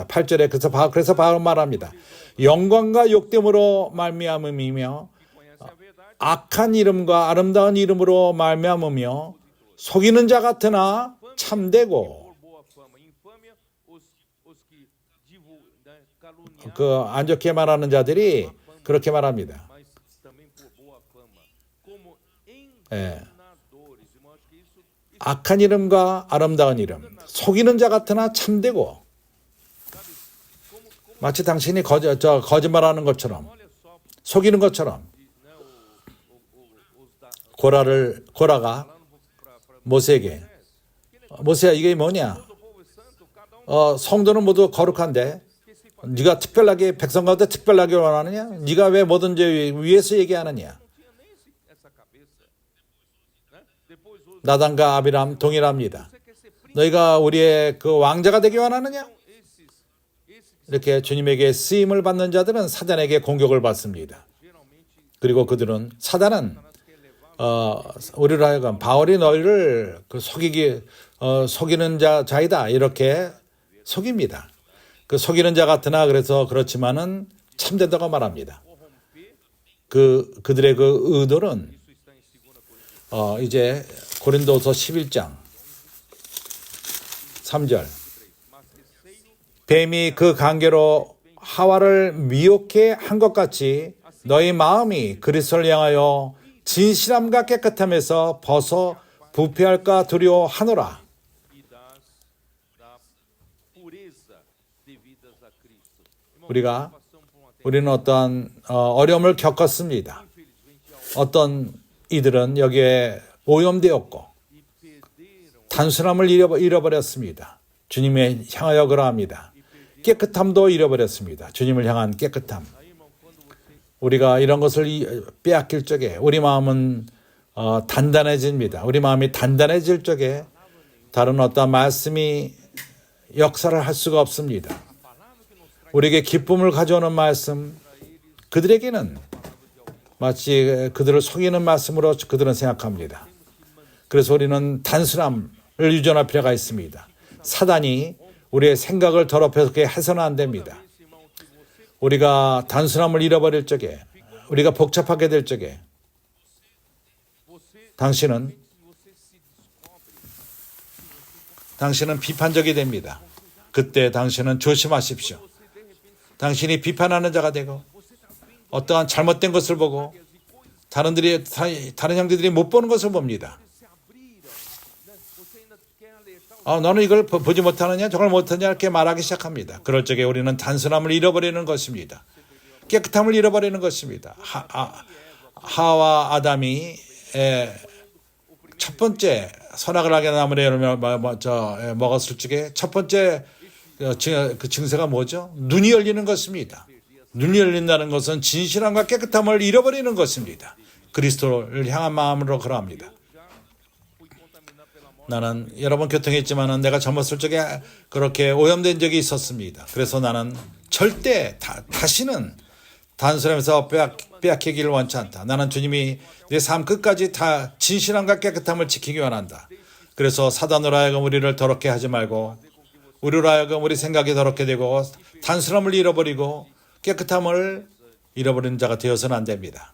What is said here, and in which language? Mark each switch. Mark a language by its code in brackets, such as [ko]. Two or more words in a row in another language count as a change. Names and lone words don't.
[ko] 8절에 그래서 바울은 말합니다. 영광과 욕됨으로 말미암음이며 악한 이름과 아름다운 이름으로 말미암으며 속이는 자 같으나 참되고 안 좋게 말하는 자들이 그렇게 말합니다. [pt] mas também por boa fama, como [ko] 예. [pt] enganadores. Irmão, acho que isso [ko] 악한 이름과 아름다운 이름, 속이는 자 같으나 참되고, 마치 당신이 거짓말하는 것처럼, [pt] olha só, [ko] 속이는 것처럼. [pt] né, os da [ko] 고라가 [pt] para [ko] 모세에게, 모세야 이게 뭐냐? [pt] todo o povo é santo, cada [ko] 성도는 모두 거룩한데 네가 특별하게 백성 가운데 특별하게 원하느냐? 네가 왜 뭐든지 위에서 얘기하느냐? [pt] não tinha nem essa cabeça, né? Depois os [ko] 나단과 아비람 동일합니다. [pt] você quer ser príncipe, [ko] 너희가 우리의 그 왕자가 되기 원하느냐? [pt] esses [ko] 이렇게 주님에게 쓰임을 받는 자들은 사단에게 공격을 받습니다. [pt] geralmente [ko] 그리고 그들은 사단은 우리로 하여금 바울이 너희를 그 속이는 자이다 이렇게 속입니다. 그 속이는 자 같으나 그래서 그렇지만은 참되다고 말합니다. [pt] corromper, [ko] 그들의 그 의도는 [pt] isso está em 2 Coríntios [ko] 이제 고린도서 11장 3절 [pt] mas receio [ko] 뱀이 그 관계로 하와를 미혹해 한 것 같이 너희 마음이 그리스도를 향하여 진실함과 깨끗함에서 벗어 부패할까 두려워하노라. [pt] e da pureza devidas a Cristo. Irmão, [ko] 우리가 [pt] passamos por uma [ko] 우리는 어떠한 어려움을 겪었습니다. [pt] infelizmente [ko] 어떤 이들은 여기에 오염되었고 [pt] e perderam [ko] 단순함을 잃어버렸습니다. 주님을 향하여 그러합니다. 깨끗함도 잃어버렸습니다. 주님을 향한 깨끗함. [pt] aí, irmão, quando você [ko] 우리가 이런 것을 빼앗길 적에 우리 마음은 단단해집니다. 우리 마음이 단단해질 적에 다른 어떤 말씀이 역사를 할 수가 없습니다. [pt] palavra que nos traz [ko] 우리에게 기쁨을 가져오는 말씀, 그들에게는 마치 그들을 속이는 말씀으로 그들은 생각합니다. 그래서 우리는 단순함을 유전할 필요가 있습니다. 사단이 우리의 생각을 더럽히게 해서는 안 됩니다. [pt] esse irmão que você [ko] 우리가 단순함을 잃어버릴 적에, 우리가 복잡하게 될 적에 당신은 [pt] se descobre [ko] 당신은 비판적이 됩니다. 그때 당신은 조심하십시오. 당신이 비판하는 자가 되고 어떠한 잘못된 것을 보고 다른 형제들이 못 보는 것을 봅니다. [pt] se abrira, né? Você ainda quer alertar [ko] 너는 이걸 보지 못하느냐 저걸 못하느냐 이렇게 말하기 시작합니다. 그럴 적에 우리는 단순함을 잃어버리는 것입니다. 깨끗함을 잃어버리는 것입니다. 하와 아담이 첫 번째 선악을 하게 나무를 먹었을 적에 첫 번째 그 증세가 뭐죠? 눈이 열리는 것입니다. 눈이 열린다는 것은 진실함과 깨끗함을 잃어버리는 것입니다. 그리스도를 향한 마음으로 그러합니다. [pt] fui contaminado pela morte. [ko] 나는 여러 번 교통했지만 내가 젊었을 적에 그렇게 오염된 적이 있었습니다. 그래서 나는 절대 다시는 단순하면서 빼앗기기를 원치 않다. 나는 주님이 내 삶 끝까지 다 진실함과 깨끗함을 지키기 원한다. 그래서 사단으로 하여금 우리를 더럽게 하지 말고 우리로 하여금 우리 생각이 더럽게 되고 단순함을 잃어버리고 깨끗함을 잃어버리는 자가 되어서는 안 됩니다.